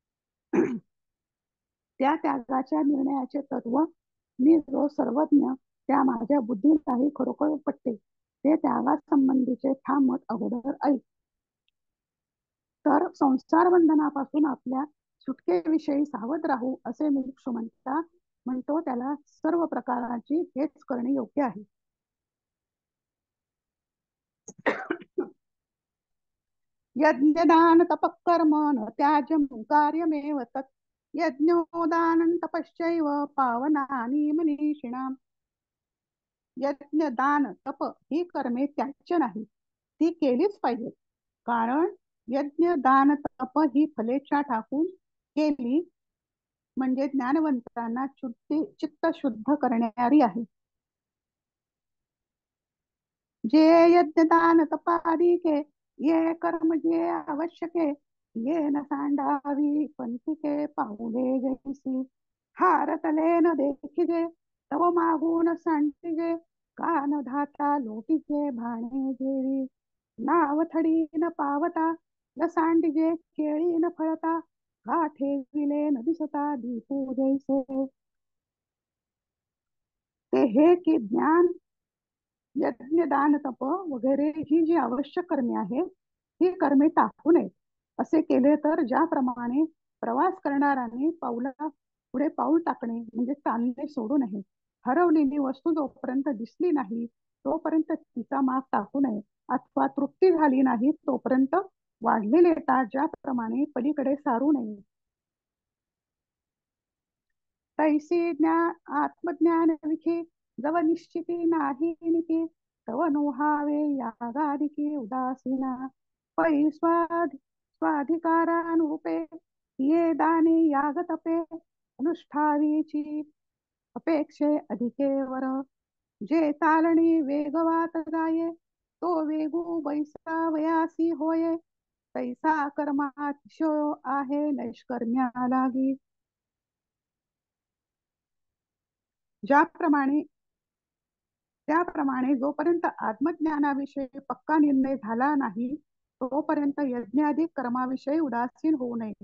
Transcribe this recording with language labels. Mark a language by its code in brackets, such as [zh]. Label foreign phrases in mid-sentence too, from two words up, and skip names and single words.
[mr] त्या त्यागाच्या निर्णयाचे तत्व मी जो सर्वज्ञ, त्या माझ्या बुद्धीलाही खरोखर पटते. ते त्यागासंबंधीचे ठाम मत अगोदर ऐक. तर संसार बंधनापासून आपल्या सुटकेविषयी सावध राहू असे मुमुक्षु म्हणतो, त्याला सर्व प्रकाराची हेच करणे योग्य आहे. [sa] यज्ञदान तपकर्म न त्याज्यं कार्यमेव तत्, यज्ञोदानं तपश्चैव पावनानि मनीषिणाम्. [mr] यज्ञ दान तप ही कर्मे त्याज्य नाही, ती केलीच पाहिजेत. कारण यज्ञ दान तप ही फलेच्छा टाकून केली म्हणजे ज्ञानवंतांना चित्त शुद्ध करणारी आहे. जे यज्ञ दान तपादिके, ये कर्म जे आवश्यके, ये न सांडावी पंथिके पाऊले जैसी. हारतले न देखिजे, तव मागून सांटिजे, कान धाता लोटीचे भाणे जेवी. नावथडी न पावता, न सांडिजे केळी न फळता, का ठेविले न दिसता दीपू जैसे. ते हे की ज्ञान, यज्ञ दान तप वगैरे ही जी आवश्यक कर्मे आहेत, ही कर्मे टाकू नये. असे केले तर ज्याप्रमाणे प्रवास करणाऱ्याने पाऊला पुढे पाऊल टाकणे म्हणजे चालणे सोडू नये. हरवलेली वस्तू जोपर्यंत दिसली नाही तोपर्यंत तिचा माग टाकू नये, अथवा तृप्ती झाली नाही तोपर्यंत वाढलेले ताट ज्याप्रमाणे पलीकडे सारू नये. तैसी आत्मज्ञान विखे, जव निश्चिती नाही निके, तव नोहावे यागादिके उदासीना. पै स्वाधिकारानुरूपे, ये दाने याग तपे, अनुष्ठावीची अपेक्षे अधिके वर. जे चालणे वेगवात जाये, तो वेगू बैसा वयासी होये, तैसा कर्मातिशयो आहे नैष्कर्म्या लागी. त्याप्रमाणे जोपर्यंत आत्मज्ञानाविषयी पक्का निर्णय झाला नाही तोपर्यंत यज्ञाधिक कर्माविषयी उदासीन होऊ नये.